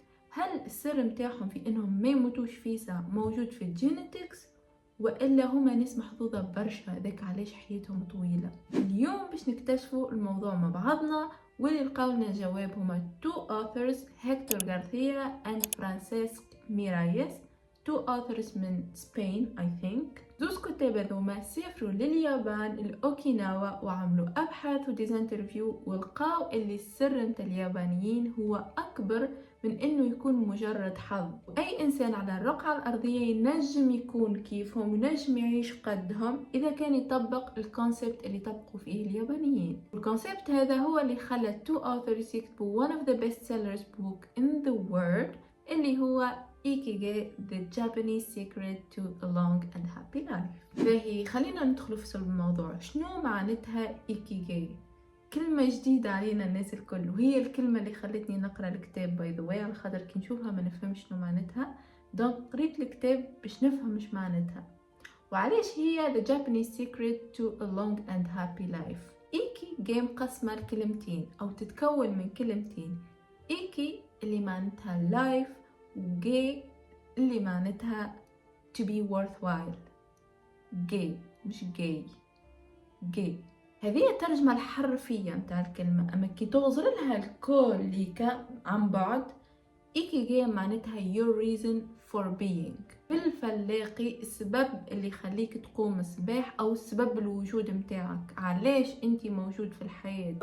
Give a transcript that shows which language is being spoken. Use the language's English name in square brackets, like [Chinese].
[Arabic] هل السر متاعهم في انهم ما يموتوش فيسا موجود في الجينيتكس، والا هما ناس محظوظه برشا هذاك علاش حياتهم طويله؟ اليوم باش نكتشفوا الموضوع مع بعضنا، واللي لقاو لنا جواب هما [English] two authors [Arabic] هيكتور غارثيا and فرانسيسك ميرايس. [English] two authors [Arabic] من سبين [English] I think. [Arabic] زوز كتاب هذوما سافروا لليابان الأوكيناوا وعملوا أبحاث وديزانترفيو، ولقاو اللي السر متاع اليابانيين هو أكبر من انه يكون مجرد حظ. اي انسان على الرقعة الارضية ينجم يكون كيفهم، ينجم يعيش قدهم اذا كان يطبق الكونسبت اللي طبقوا فيه اليابانيين. الكونسبت هذا هو اللي خلى [English] two authors [Arabic] يكتبوا [English] one of the best sellers book in the world [Arabic] اللي هو [English] Ikigai, the Japanese secret to a long and happy life. [Arabic] فهي خلينا ندخل في صلب الموضوع. شنو معناتها Ikigai؟ كلمة جديدة علينا الناس الكل، وهي الكلمة اللي خلتني نقرأ الكتاب [English] by the way, [Arabic] على خاطر كي نشوفها ما نفهمش شنو معناتها، دونك قريت الكتاب باش نفهم مش معناتها. وعلاش هي [English] the Japanese secret to a long and happy life. [Arabic] إيكي جاي مقسمة لكلمتين أو تتكون من كلمتين، إيكي اللي معناتها life، وجاي اللي معناتها [English] to be worthwhile. [Arabic] جاي مش جاي، جاي هذه الترجمة الحرفية متاع الكلمة، أما كي تغزر لها الكل ليكا عن بعد، إيكيغاي معناتها [English] your reason for being، [Arabic] بالفلاقي السبب اللي يخليك تقوم الصباح أو السبب الوجود متاعك، علاش أنت موجود في الحياة.